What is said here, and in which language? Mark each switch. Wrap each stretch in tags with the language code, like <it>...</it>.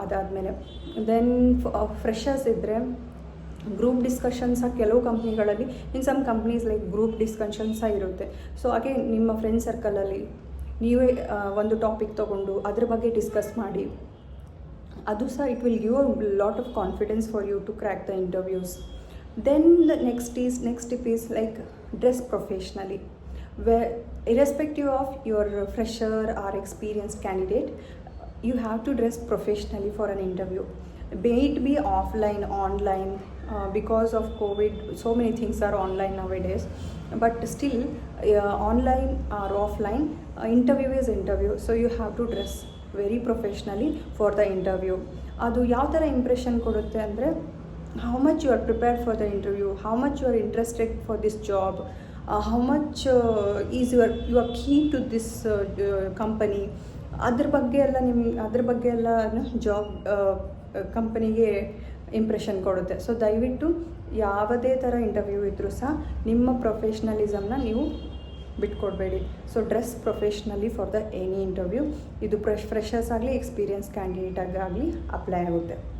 <kn>ಅದಾದಮೇಲೆ then freshers ಇದ್ದರೆ group ಡಿಸ್ಕಷನ್ಸ ಕೆಲವು ಕಂಪ್ನಿಗಳಲ್ಲಿ,</kn> <en>in some companies like group discussions</en> <kn>ಇರುತ್ತೆ. ಸೊ ಹಾಗೆ ನಿಮ್ಮ ಫ್ರೆಂಡ್ ಸರ್ಕಲಲ್ಲಿ ನೀವೇ ಒಂದು ಟಾಪಿಕ್ ತೊಗೊಂಡು ಅದ್ರ ಬಗ್ಗೆ ಡಿಸ್ಕಸ್ ಮಾಡಿ, ಅದು ಸಹ</kn> <en>It will give a lot of confidence for you to crack the interviews. Then the next tip is like dress professionally, where irrespective of your fresher or experienced candidate, you have to dress professionally for an interview. May it be offline, online, because of COVID, so many things are online nowadays, but still online or offline, interview is interview, so you have to dress very professionally for the interview.</en> <kn>ಅದು ಯಾವ ಥರ impression ಕೊಡುತ್ತೆ ಅಂದರೆ,</kn> <en>how much you are prepared for the interview, how much you are interested for this job, how much is you are keen to this company,</en> <kn>ಅದ್ರ ಬಗ್ಗೆ ಎಲ್ಲ job ಕಂಪನಿಗೆ impression ಕೊಡುತ್ತೆ. ಸೊ ದಯವಿಟ್ಟು ಯಾವುದೇ ಥರ ಇಂಟರ್ವ್ಯೂ ಇದ್ದರೂ ಸಹ ನಿಮ್ಮ ಪ್ರೊಫೆಷ್ನಲಿಸಮ್ನ ನೀವು ಬಿಟ್ಕೊಡ್ಬೇಡಿ.</kn> <en>So dress professionally for the any interview.</en> <kn>ಇದು ಫ್ರೆಷರ್ಸ್ ಆಗಲಿ ಎಕ್ಸ್ಪೀರಿಯನ್ಸ್ ಕ್ಯಾಂಡಿಡೇಟಾಗಲಿ ಅಪ್ಲೈ ಆಗುತ್ತೆ.</kn>